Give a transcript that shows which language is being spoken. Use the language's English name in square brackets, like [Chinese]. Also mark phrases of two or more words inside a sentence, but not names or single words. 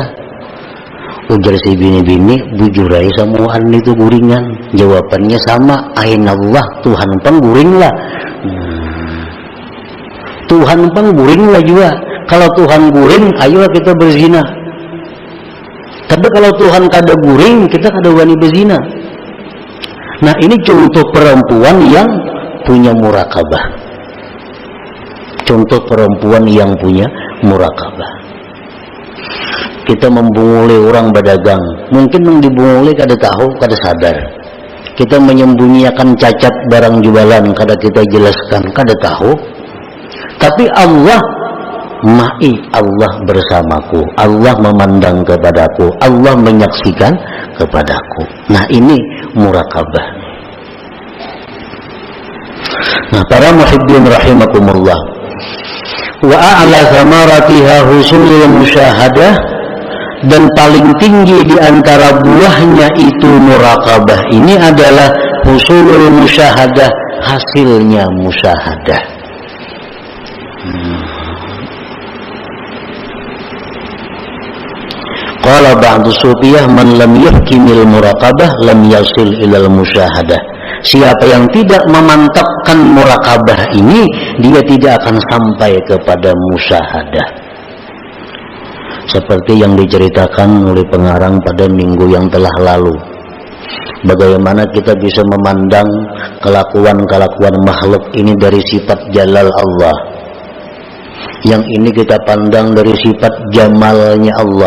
[Banjar] Ujar si bini-bini, bujurai semuaan itu guringan. Jawabannya sama, ainallah, Tuhan pun guring lah. Tuhan pun guring lah juga. Kalau Tuhan guring, ayolah kita berzina. Tapi kalau Tuhan kada guring, kita kada wani berzina. [Indonesian] Nah ini contoh perempuan yang punya murakabah. Contoh perempuan yang punya murakabah. [Banjar] Kita membunguli orang berdagang, mungkin yang dibunguli kada tahu, kada sadar. Kita menyembunyikan cacat barang jualan, kada kita jelaskan, kada tahu. [Indonesian] Tapi [Arabic] الله معي, [Indonesian] Allah bersamaku, Allah memandang kepadaku, Allah menyaksikan kepadaku. Nah ini murakabah. Nah para [Arabic] محبين رحمكم الله, وأعلى ثمراتها حصول المشاهدة, [Indonesian] dan paling tinggi di antara buahnya itu murakabah ini adalah [Arabic] حصول المشاهدة, [Indonesian] hasilnya [Arabic] المشاهدة. قال بعض الصوفية من لم يحكم المراقبة لم يصل إلى المشاهدة. [Indonesian] Siapa yang tidak memantapkan murakabah ini, dia tidak akan sampai kepada musyahadah. Seperti yang diceritakan oleh pengarang pada minggu yang telah lalu, bagaimana kita bisa memandang kelakuan-kelakuan makhluk ini dari sifat jalal Allah, yang ini kita pandang dari sifat jamalnya Allah.